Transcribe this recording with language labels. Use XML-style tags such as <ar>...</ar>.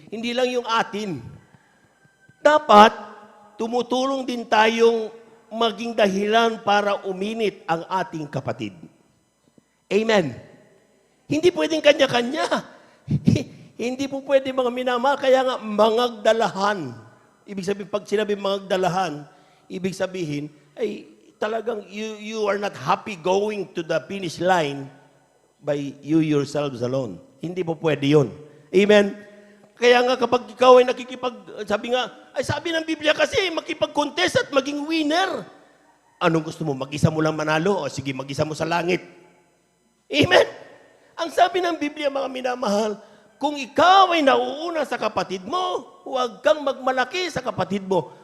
<tl>Hindi lang yung atin. Dapat, tumutulong din tayong maging dahilan para uminit ang ating kapatid. Amen. Hindi pwedeng kanya-kanya. Hindi po pwede mga minamahal, kaya nga mangagdalahan. Ibig sabihin, pag sinabi mangagdalahan, ibig sabihin, ay talagang</tl> <en>you are not happy going to the finish line by you yourselves alone.</en> <tl>Hindi po pwede yun. Amen? Kaya nga kapag ikaw ay sabi ng Biblia kasi, makipag-contest at maging winner. Anong gusto mo? Mag-isa mo lang manalo? O sige, mag-isa mo sa langit. Amen? Ang sabi ng Biblia, mga minamahal, kung ikaw ay nauuna sa kapatid mo, huwag kang magmalaki sa kapatid mo.</tl>